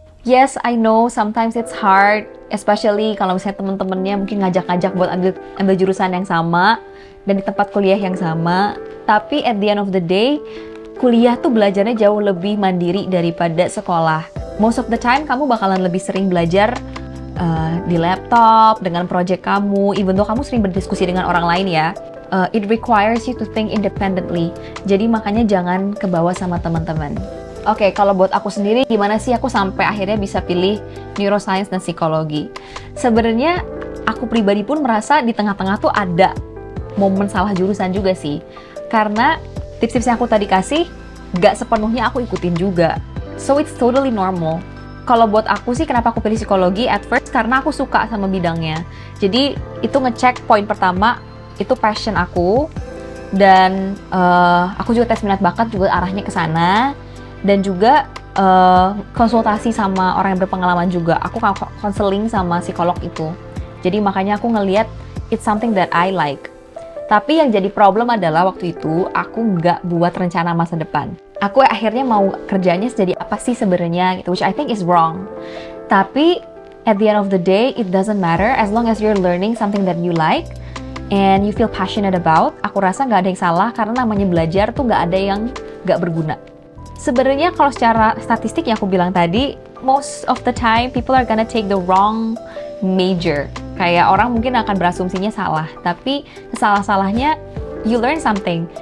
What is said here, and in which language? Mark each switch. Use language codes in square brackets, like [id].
[en] Yes, I know sometimes it's hard, especially [id] kalau misalnya temen-temennya mungkin ngajak-ngajak buat ambil jurusan yang sama dan di tempat kuliah yang sama. Tapi [en] at the end of the day, [id] kuliah tuh belajarnya jauh lebih mandiri daripada sekolah. [en] Most of the time [id] kamu bakalan lebih sering belajar di laptop, dengan project kamu, [en] even though [id] kamu sering berdiskusi dengan orang lain ya. [en] It requires you to think independently. [id] Jadi makanya jangan kebawa sama teman-teman. Oke, kalau buat aku sendiri, gimana sih aku sampai akhirnya bisa pilih neuroscience dan psikologi? Sebenarnya aku pribadi pun merasa di tengah-tengah tuh ada momen salah jurusan juga sih. Karena tips-tips yang aku tadi kasih, gak sepenuhnya aku ikutin juga. [en] So it's totally normal. [id] Kalau buat aku sih, kenapa aku pilih psikologi [en] at first? [id] Karena aku suka sama bidangnya. Jadi itu ngecek poin pertama, itu passion aku. Dan aku juga tes minat bakat juga arahnya ke sana. Dan juga konsultasi sama orang yang berpengalaman juga. Aku konseling sama psikolog itu. Jadi makanya aku ngelihat [en] it's something that I like. [id] Tapi yang jadi problem adalah waktu itu aku nggak buat rencana masa depan. Aku akhirnya mau kerjanya jadi apa sih sebenarnya gitu, [en] which I think is wrong. [id] Tapi [en] at the end of the day, it doesn't matter as long as you're learning something that you like and you feel passionate about. [id] Aku rasa nggak ada yang salah karena namanya belajar tuh nggak ada yang nggak berguna. Sebenarnya kalau secara statistik yang aku bilang tadi, [en] most of the time people are gonna take the wrong major. [id] Kayak orang mungkin akan berasumsinya salah, tapi salah-salahnya [en] you learn something.